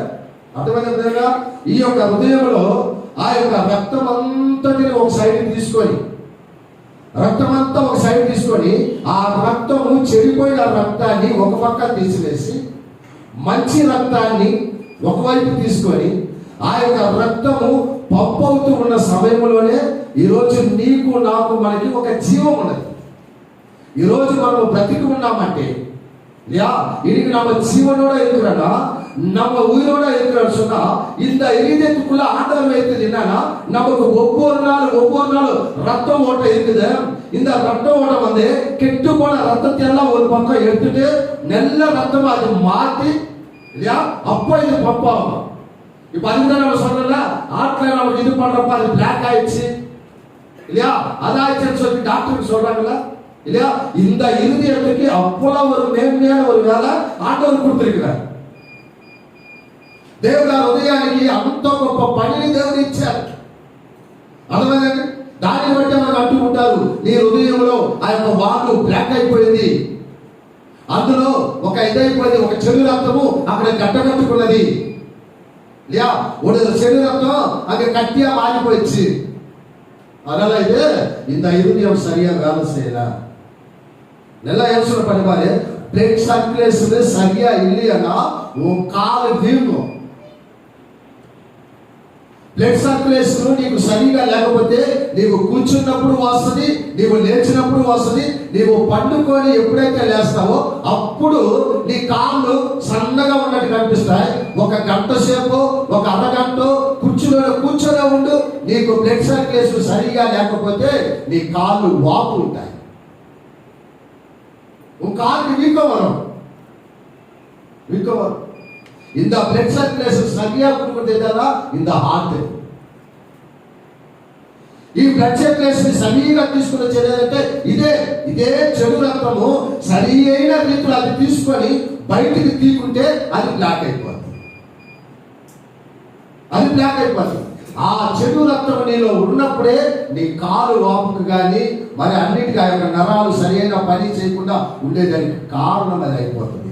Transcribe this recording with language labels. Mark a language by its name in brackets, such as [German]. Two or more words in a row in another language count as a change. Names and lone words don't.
[Telugu] అర్థమైన విధంగా ఈ యొక్క హృదయంలో ఆ యొక్క రక్తం అంతటిని ఒక సైడ్ తీసుకొని ఆ రక్తము చెడిపోయిన రక్తాన్ని ఒక పక్క తీసివేసి మంచి రక్తాన్ని ఒకవైపు తీసుకొని ఆ యొక్క రక్తము పంప్ అవుతూ ఉన్న సమయంలోనే ఈరోజు నీకు నాకు మనకి ఒక జీవం ఉన్నది. ఈరోజు మనం బ్రతికి ఉన్నామంటే [Tamil] இன்னைக்கு நம்ம ஜீவனோட இருக்கிறோம்னா, நம்ம உயிரோட இருக்கிறோம்னு சொன்னா, இந்த இருதயத்துக்குள்ள ஆண்டவர் வைத்தது என்னன்னா, நமக்கு ஒவ்வொரு நாள் ரத்த ஓட்டம் இருக்குது. இந்த ரத்த ஓட்டம் கெட்டு போன ரத்தத்தை எல்லாம் ஒரு பக்கம் எடுத்துட்டு நல்ல ரத்தமா அது மாத்தி இல்லையா, அப்போ இது பம்பாகும். இப்ப அதுதான் நம்ம சொல்றோம்ல, ஆட்ல நமக்கு இது பண்றப்ப அது பிளாக் ஆயிடுச்சு இல்லையா, அதாச்சுன்னு சொல்லி டாக்டருக்கு சொல்றாங்கல்ல இல்லையா. இந்த இருதயத்துக்கு அவ்வளவு ஒரு மேன்மையான ஒரு வேலை ஆண்டவர் கொடுத்திருக்கிறார். [Telugu] దేవుడు ఆ హృదయానికి అంత గొప్ప పనిని దేవుడు ఇచ్చారు. అర్థమైందండి? దాన్ని బట్టి మనకు అంటూ ఉంటారు, నీ హృదయంలో ఆ యొక్క వాగు బ్లాక్ అయిపోయింది, అందులో ఒక ఇదైపోయింది, ఒక చెడు రక్తము అక్కడ కట్టకట్టుకున్నది [Tamil] இல்லையா, ஒரு [Telugu] చెడు రక్తం [Tamil] அங்க கட்டியா மாறி போயிடுச்சு. அதனால இது இந்த இருதயம் சரியா வேலை செய்யல. நல்லா யோசனை பண்ணி பாரு, [English] blood circulation [Tamil] சரியா இல்லையா உன் கால் வீங்கும். [English] blood circulation [Telugu] నీకు సరిగా లేకపోతే నీవు కూర్చున్నప్పుడు వస్తుంది, నీవు లేచినప్పుడు వస్తుంది, నీవు పండుకొని ఎప్పుడైతే లేస్తావో అప్పుడు నీ కాళ్ళు సన్నగా ఉన్నట్టు కనిపిస్తాయి. ఒక గంట సేపు, ఒక అరగంట కూర్చొనే ఉండు, నీకు [English] blood circulation [Telugu] సరిగా లేకపోతే నీ కాళ్ళు వాపు ఉంటాయి. కాళ్ళు వీకోవరం [Tamil] இந்த [English] blood circulation [Tamil] சரியா கொடுக்குறதா இந்த హార్ట్. [Telugu] ఈ [English] blood circulation [Telugu] సరిగా తీసుకుని వచ్చేదంటే ఇదే చెడు రక్తము సరి అయిన రీతిలో అది తీసుకొని బయటికి తీకుంటే అది బ్లాక్ అయిపోతుంది. ఆ చెడు రక్తం నీలో ఉన్నప్పుడే నీ కాలు వాపుకు కానీ మరి అన్నిటికీ ఆ యొక్క నరాలు సరైన పని చేయకుండా ఉండేదానికి కారణం అది అయిపోతుంది.